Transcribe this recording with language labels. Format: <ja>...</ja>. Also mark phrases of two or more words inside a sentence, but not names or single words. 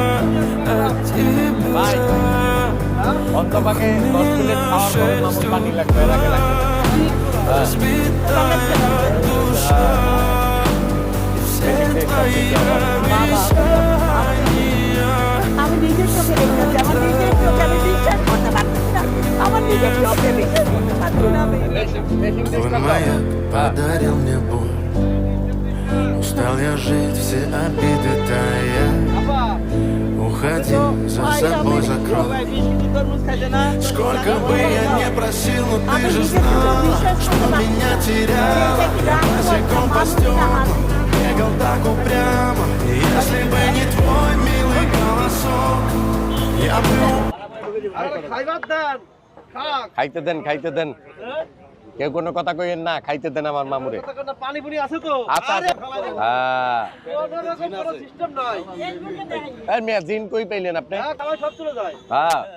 <bn>ভাই অন্তপাকে 10 প্লেট খাওয়ার পরে মামুর পানি লাগবে, এর আগে লাগবে না। আমি নিজের চোখে দেখতেছি, আমার নিজের চোখে আমি বিশ্বাস করতে পারতেছি না, আমার নিজের চোখে বিশ্বাস করতে পারছি না আমি।</bn> <ru>Боль моя подарил мне боль. Устал я жить, все обиды тая. Уходи, за собой закрой. Сколько бы я не просил, но ты же знала, что меня теряла. Я босиком по стеклам бегал так упрямо. И если бы не твой милый голосок, я бы...</ru> <bn>খাইতে দেন, খাইতে দেন, কেউ কোনো কথা কইেন না, খাইতে দেন আমার মামুরে। পানি পুনি আছে তো? আচ্ছা আচ্ছা। হ্যাঁ সিস্টেম নাই। এই মিয়া জিন কই পাইলেন আপনি? হ্যাঁ, খাবার সব চলে যায়। হ্যাঁ</bn>